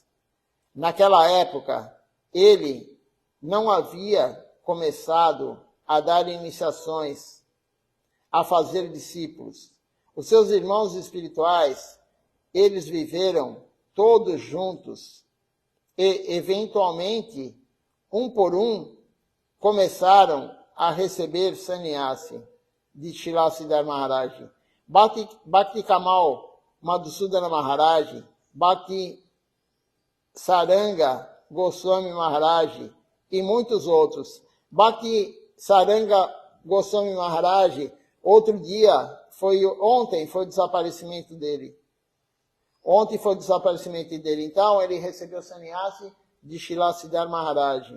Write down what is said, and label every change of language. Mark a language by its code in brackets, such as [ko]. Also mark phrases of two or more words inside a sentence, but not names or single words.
[pt] Naquela época, ele não havia começado a dar iniciações, a fazer discípulos. Os seus irmãos espirituais, eles viveram todos juntos e, eventualmente, um por um, começaram a receber sannyasi de Srila Siddhar Maharaj. Bhakti Kamal Madhusudana Maharaj, Bhakti Saranga Goswami Maharaj e muitos outros. Bhakti Saranga Goswami Maharaj, ontem foi o desaparecimento dele. Então, ele recebeu sannyasi de Srila Siddhar Maharaj.